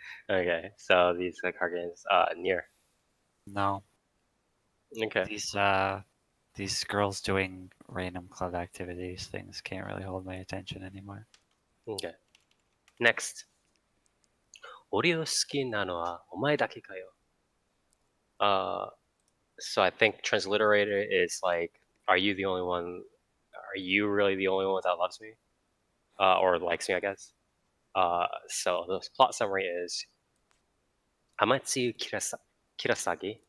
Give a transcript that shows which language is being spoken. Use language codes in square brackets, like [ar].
[en] Okay, so these card games, near. No, Okay. these girls doing random club activities things can't really hold my attention anymore. Okay. Next, [ja] 俺を好きなのはお前だけかよ. [en] So I think transliterated is like, are you the only one? Are you really the only one that loves me, or likes me? I guess. So the plot summary is Amatsu Kirasagi.